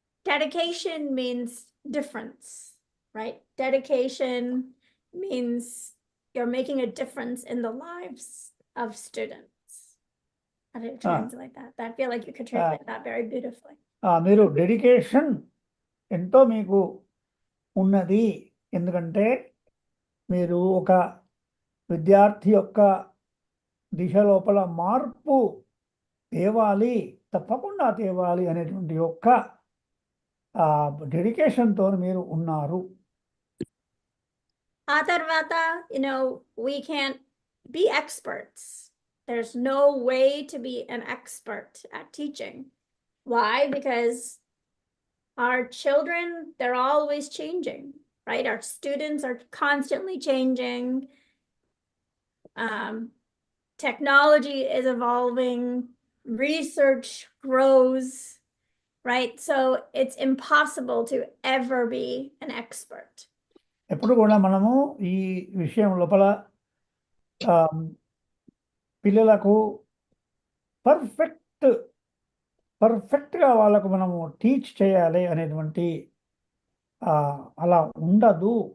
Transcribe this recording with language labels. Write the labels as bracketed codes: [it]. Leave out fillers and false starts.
[en] Dedication means difference, right? Dedication means you're making a difference in the lives of students. I didn't translate that. I feel like you could translate that very beautifully. [te] మీరు dedication ఎంతో మీకు ఉన్నది, ఎందుకంటే మీరు ఒక విద్యార్థి యొక్క దిశ లోపల మార్పు తేవాలి, తప్పకుండా తేవాలి అనేటువంటి యొక్క డెడికేషన్తో మీరు ఉన్నారు. ఆ తర్వాత, [en] we can't be experts. There's no way to be an expert at teaching. Why? Because our children, they're always changing, right? Our students are constantly changing. Technology is evolving, research grows, right? So it's impossible to ever be an expert. [te] ఎప్పుడు కూడా మనము ఈ విషయం లోపల పిల్లలకు పర్ఫెక్ట్గా వాళ్ళకు మనము టీచ్ చేయాలి అనేటువంటి అలా ఉండదు.